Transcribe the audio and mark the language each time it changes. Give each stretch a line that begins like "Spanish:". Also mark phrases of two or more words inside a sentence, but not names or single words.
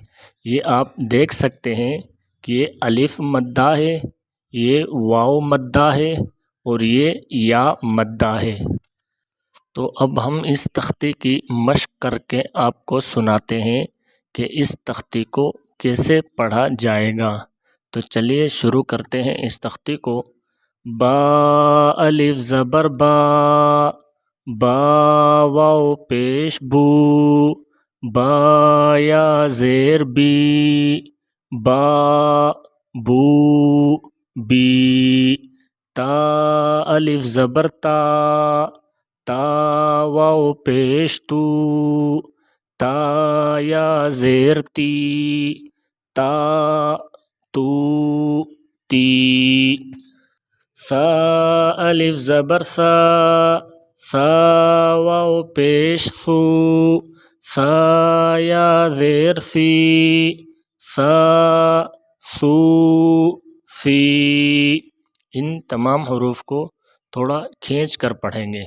Urdu: یہ آپ دیکھ سکتے ہیں کہ یہ الف مدہ ہے، یہ واو مدہ ہے اور یہ یا مدہ ہے۔ تو اب ہم اس تختی کی مشق کر کے آپ کو سناتے ہیں کہ اس تختی کو کیسے پڑھا جائے گا۔ تو چلیے شروع کرتے ہیں اس تختی کو۔ با الف زبر با، با واو پیش بو، با یا زیر بی، با بو بی، تا الف زبر تا، تا واو پیش تو، تا یا زیر تی، تا تو تی، ثا الف زبر ثا، ثا واو پیش ثو، ثا یا زیر ثی، ثا ثو ثی۔ ان تمام حروف کو تھوڑا کھینچ کر پڑھیں گے۔